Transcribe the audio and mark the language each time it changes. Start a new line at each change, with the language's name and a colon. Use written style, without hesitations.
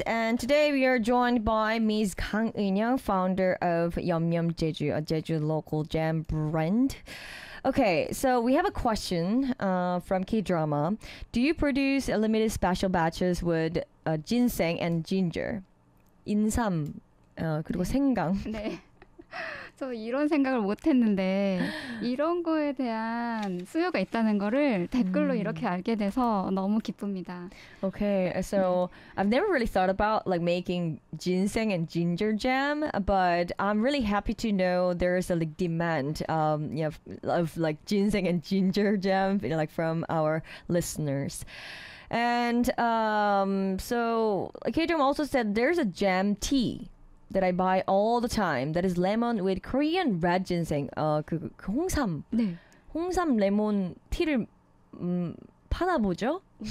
English: And today we are joined by Ms. Kang Eunyoung, founder of Yum Yum Jeju, a Jeju local jam brand. Okay, so we have a question from K-drama. Do you produce limited special batches with ginseng and ginger?
Korean: 인삼, 그리고 네. 생강. 네. 저 이런 생각을 못했는데 이런 거에 대한 수요가 있다는 거를 댓글로 이렇게 알게 돼서 너무 기쁩니다.
English: Okay, so 네. I've never really thought about like making ginseng and ginger jam, but I'm really happy to know there is a like demand of like ginseng and ginger jam, you know, like from our listeners. And so K-Drum also said there's a jam tea that I buy all the time, that is lemon with Korean red ginseng.
Korean: 그 홍삼. 네. 홍삼 레몬 티를 파나 보죠?